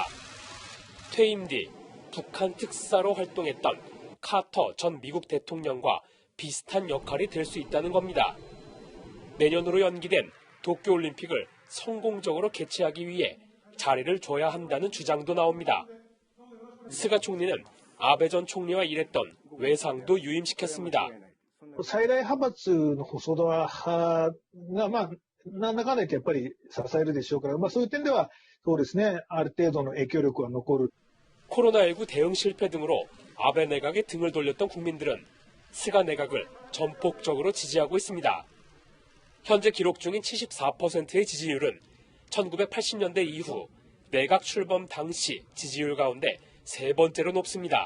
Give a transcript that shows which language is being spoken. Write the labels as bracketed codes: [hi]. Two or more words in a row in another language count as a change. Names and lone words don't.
[ko] 퇴임 뒤 북한 특사로 활동했던 카터 전 미국 대통령과 비슷한 역할이 될 수 있다는 겁니다. 내년으로 연기된 도쿄올림픽을 성공적으로 개최하기 위해 자리를 줘야 한다는 주장도 나옵니다. 스가 총리는 아베 전 총리와 일했던 외상도 유임시켰습니다. [ja] 最大派閥の細田派が、なんだかんだ言ってやっぱり支えるでしょうから、そういう点では、そうですね、ある程度の影響力は残る。 [ko] 코로나19 대응 실패 등으로 아베 내각에 등을 돌렸던 국민들은 스가 내각을 전폭적으로 지지하고 있습니다. 현재 기록 중인 74%의 지지율은 1980년대 이후 내각 출범 당시 지지율 가운데 세 번째로 높습니다.